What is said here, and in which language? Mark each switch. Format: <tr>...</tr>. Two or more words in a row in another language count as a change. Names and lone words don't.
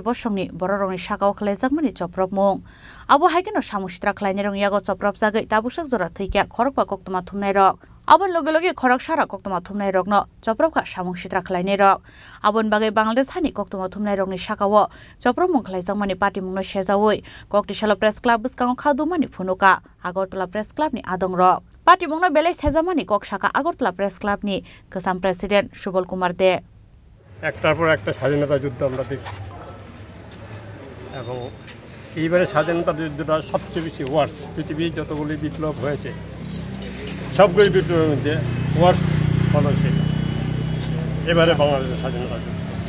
<trp>bosongni bororongni shakao khlaijak mani choprop mung abo haikeno samustra khlaini rong yago choprop jagai tabusak jora thikya khorokpa koktuma thumnai rok abon loge loge khorok sara koktuma thumnai rokno chopropka samung sitra khlainai rok abon bagai Bangladesh hani koktuma thumnai rokni shakao choprop mung khlaijak mani party mungno sejawi koktishala press club bskango khadumani funuka Agartala press club ni adong rok party mungno belai sejamani kok shaka Agartala press club ni Kasam president Subal Kumar De</trp> <bn>একটার পর একটা স্বাধীনতা যুদ্ধ আমরা দেখছি এবং এইবারে স্বাধীনতা যুদ্ধটা সবচেয়ে বেশি ওয়ার্স পৃথিবীর যতগুলি বিপ্লব হয়েছে সবগুলি বিপ্লবের মধ্যে ওয়ার্স হলো সেটা এবারে বাংলাদেশের স্বাধীনতা যুদ্ধ</bn>